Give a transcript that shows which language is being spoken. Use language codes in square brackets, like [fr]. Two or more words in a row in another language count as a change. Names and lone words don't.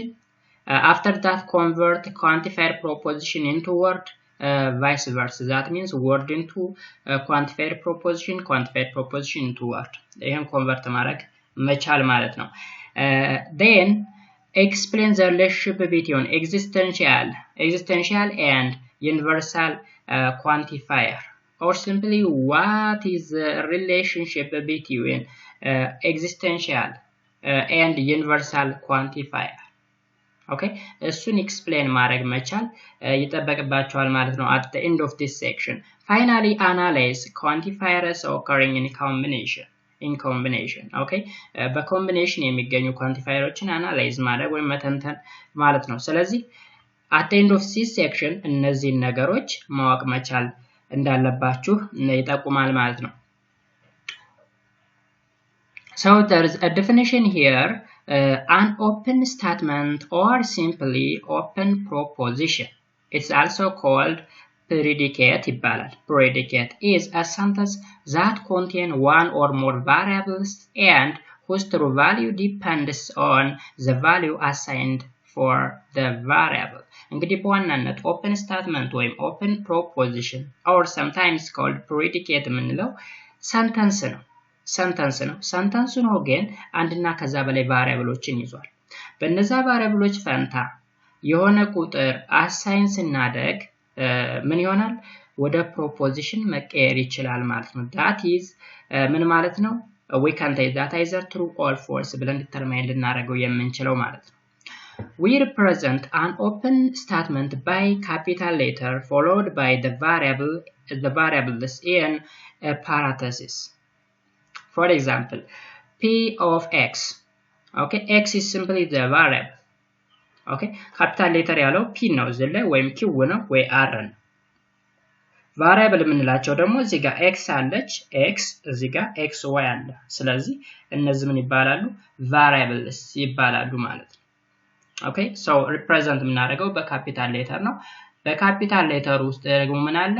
[en] After that convert quantified proposition into word, vice versa. That means word into quantified proposition into word. [am] ይሄን convert ማድረግ መቻል ማለት ነው። [en] Then explain the relationship between existential and universal quantifier, or simply what is the relationship between existential and universal quantifier. [am] Okay, እሱን explain ማድረግ መቻል ይጠበቅባቸዋል ማለት ነው [en] at the end of this section. Finally analyze quantifiers occurring in combination. in combination. [am] Okay, በኮምቢኔሽን የሚገኙ ኳንቲፋየሮችን አናላይዝ ማድረግ ወይም መተንተን ማለት ነው። ስለዚህ [en] at the end of this section [am] እነዚህን ነገሮች ማወቅ መቻል እንዳለባችሁ ይጠቁማል ማለት ነው። [en] So there is a definition here, an open statement or simply open proposition. It's also called predicate [am] ይባላል. [en] Predicate is a sentence that contains one or more variables and whose true value depends on the value assigned for the variable. [am] እንግዲህ በዋናነት [en] open statement [am] ወይም [en] open proposition or sometimes called predicate [am] የምንለው sentence ነው። ሰንተንስ ነው ግን አንድና ከዛ በላይ ቫሪያብሎችን ይዟል። በእነዛ ቫሪያብሎች ፈንታ የሆነ ቁጥር አሳይን ስናደርግ ምን ይሆናል? ወደ ፕሮፖዚሽን መቀየር ይችላል ማለት ነው። [en] that is [am] ምን ማለት ነው? [en] we can take that either true or false [am] ብለን ዲተርማይን ልናደርገው የምንችለው ማለት ነው። [en] we represent an open statement by capital letter followed by the variables in a parenthesis. For example, p of x. Okay, x is simply the variable. [am] Okay, [en] capital letter [am] ያለው p ነው እዚህ ላይ ወይም q ነው ወይ r ነው። variable የምንላቸው ደግሞ እዚህ ጋር x አለች x እዚህ ጋር xy አለ። ስለዚህ እነዚህ ምን ይባላሉ? variables ይባላሉ ማለት ነው። [en] Okay, so represent [am] የምናደርገው በካፒታል ሌተር ነው። በካፒታል ሌተር ውስጥ ደግሞ ምን አለ?